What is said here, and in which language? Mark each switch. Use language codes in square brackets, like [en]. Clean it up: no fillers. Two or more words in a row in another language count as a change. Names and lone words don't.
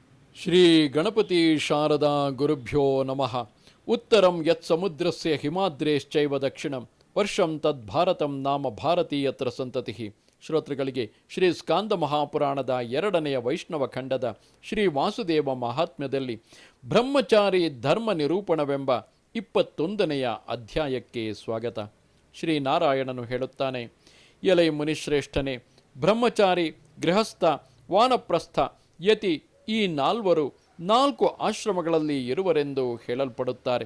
[sa] ಶ್ರೀ ಗಣಪತಿ ಶಾರದಾ ಗುರುಭ್ಯೋ ನಮಃ. ಉತ್ತರಂ ಯತ್ ಸಮುದ್ರಸ್ಯ ಹಿಮಾದ್ರೇಶ್ಚೈವ ದಕ್ಷಿಣಂ ವರ್ಷಂ ತದ್ಭಾರತಂ ನಾಮ ಭಾರತೀಯತ್ರ ಸಂತತಿ. [kn] ಶ್ರೋತೃಗಳಿಗೆ ಶ್ರೀ ಸ್ಕಾಂದ ಮಹಾಪುರಾಣದ 2ನೇ ವೈಷ್ಣವ ಖಂಡದ ಶ್ರೀ ವಾಸುದೇವ ಮಹಾತ್ಮ್ಯದಲ್ಲಿ ಬ್ರಹ್ಮಚಾರಿ ಧರ್ಮ ನಿರೂಪಣವೆಂಬ 21ನೇ ಅಧ್ಯಾಯಕ್ಕೆ ಸ್ವಾಗತ. ಶ್ರೀನಾರಾಯಣನು ಹೇಳುತ್ತಾನೆ, ಎಲೈ ಮುನಿಶ್ರೇಷ್ಠನೇ, ಬ್ರಹ್ಮಚಾರಿ, ಗೃಹಸ್ಥ, ವಾನಪ್ರಸ್ಥ, ಯತಿ ಈ 4 ಆಶ್ರಮಗಳಲ್ಲಿ ಇರುವರೆಂದು ಹೇಳಲ್ಪಡುತ್ತಾರೆ.